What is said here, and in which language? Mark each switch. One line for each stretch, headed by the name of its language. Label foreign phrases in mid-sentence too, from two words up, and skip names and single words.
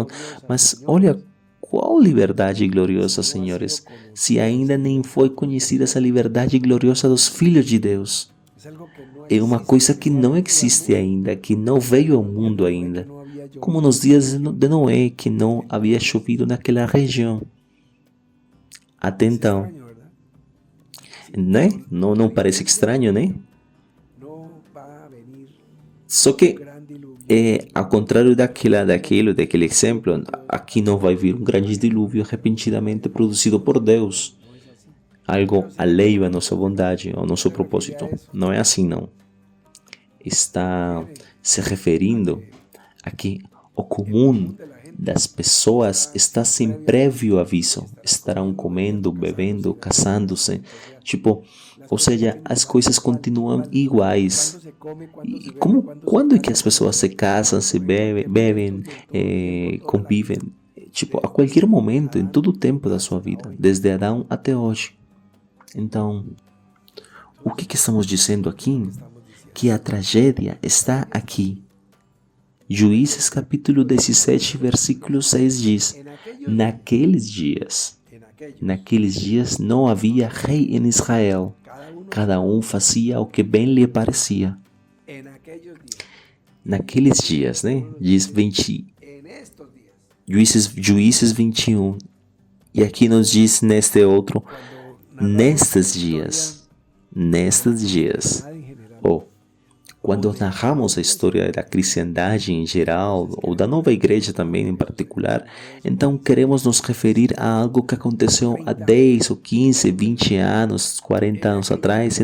Portuguese: Mas olha, qual liberdade gloriosa, senhores, se ainda nem foi conhecida essa liberdade gloriosa dos filhos de Deus. É uma coisa que não existe ainda, que não veio ao mundo ainda, como nos dias de Noé, que não havia chovido naquela região. até então.
Spanish: Extraño, ¿verdad?
Portuguese: Né? Não parece estranho, né?
Spanish: No va a venir
Portuguese: Só que,
Spanish: gran diluvio.
Portuguese: ao contrário daquele exemplo, aqui não vai vir um grande dilúvio repentinamente produzido por Deus. Algo alheio à nossa bondade, ao nosso propósito. Não é assim, não. Está se referindo a que o comum das pessoas está sem prévio aviso. Estarão comendo, bebendo, casando-se. Tipo, ou seja, as coisas continuam iguais.
Spanish: Cuando se come, cuando
Portuguese: E
Spanish: se bebe, como, cuando se
Portuguese: quando é que as pessoas se casam, se bebem, convivem? Tipo, a qualquer momento, em todo o tempo da sua vida, desde Adão até hoje. Então, o que estamos dizendo aqui? Que a tragédia está aqui. Juízes capítulo 17, versículo 6 diz: Naqueles dias não havia rei em Israel. Cada um fazia o que bem lhe parecia.
Spanish: en aquellos días,
Portuguese: Naqueles dias, né? Diz
Spanish: en estos días,
Portuguese: Juízes 21. E aqui nos diz neste outro, nestes dias. Nestes dias.
Spanish: nada en general,
Portuguese: Ou, quando narramos a história da cristandade em geral, ou da nova igreja também em particular, então queremos nos referir a algo que aconteceu há 10 ou 15, 20 anos, 40 anos atrás.